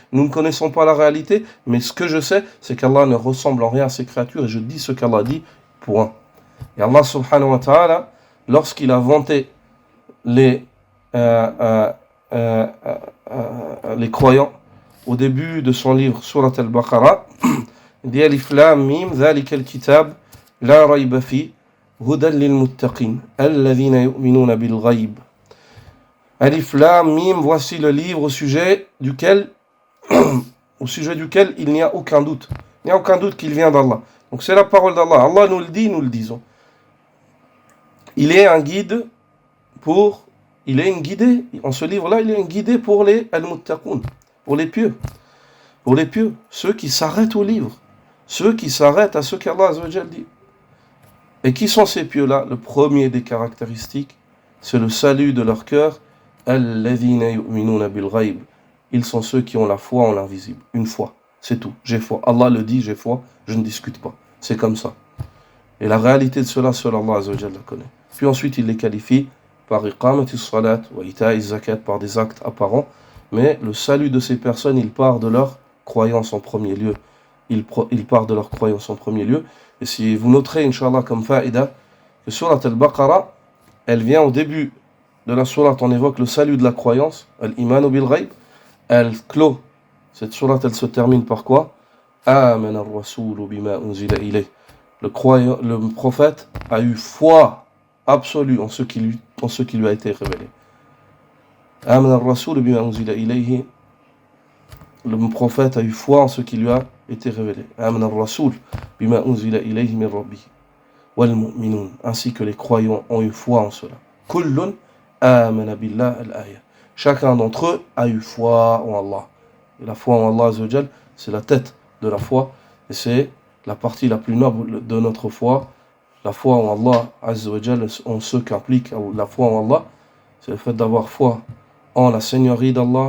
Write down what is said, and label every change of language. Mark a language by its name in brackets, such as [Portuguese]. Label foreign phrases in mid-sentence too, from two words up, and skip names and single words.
[French] Nous ne connaissons pas la réalité, mais ce que je sais, c'est qu'Allah ne ressemble en rien à ses créatures, et je dis ce qu'Allah dit, point. Et [Arabic] الله سبحانه وتعالى, [French] lorsqu'il a vanté les croyants, au début de son livre, Surat al-Baqarah, il dit [Arabic] الم, ذلك الكتاب لا ريب فيه هدى للمتقين الذين يؤمنون بالغيب. الم, [French] voici le livre au sujet duquel il n'y a aucun doute. Il n'y a aucun doute qu'il vient d'Allah. Donc c'est la parole d'Allah. Allah nous le dit, nous le disons. Il est un guide il est une guidée. En ce livre-là, il est une guidée pour les al-muttaqun, pour les pieux. Pour les pieux, ceux qui s'arrêtent au livre, ceux qui s'arrêtent à ce qu'Allah Azzawajal dit. Et qui sont ces pieux-là? Le premier des caractéristiques, c'est le salut de leur cœur. [Arabic] الذين يؤمنون بالغيب. [French] Ils sont ceux qui ont la foi en l'invisible. Une foi, c'est tout. J'ai foi. Allah le dit, j'ai foi, je ne discute pas. C'est comme ça. Et la réalité de cela, seul Allah Azzawajal la connaît. Puis ensuite, il les qualifie par [Arabic] إقامة الصلاة وإيتاء الزكاة, [French] par des actes apparents. Mais le salut de ces personnes, il part de leur croyance en premier lieu. Il part de leur croyance en premier lieu. Et si vous noterez, Inch'Allah, comme faïda, que Surat al-Baqarah, elle vient au début de la Surat, on évoque le salut de la croyance, [Arabic] الإيمان بالغيب. [French] Elle clôt, cette Surat, elle se termine par quoi? [Arabic] آمن الرسول بما أنزل إليه. [French] Le prophète a eu foi absolue en ce qui lui a été révélé. [Arabic] آمن الرسول بما أنزل إليه. [French] Le prophète a eu foi en ce qui lui a été révélé. [Arabic] آمن الرسول بما أنزل إليه من ربه والمؤمنون, [French] ainsi que les croyants ont eu foi en cela. [Arabic] كل آمن بالله الآية. [French] Chacun d'entre eux a eu foi en Allah. Et la foi en Allah Azzawajal, c'est la tête de la foi et c'est la partie la plus noble de notre foi. La foi en Allah Azzawajal, en ce qu'implique la foi en Allah, c'est le fait d'avoir foi en la seigneurie d'Allah,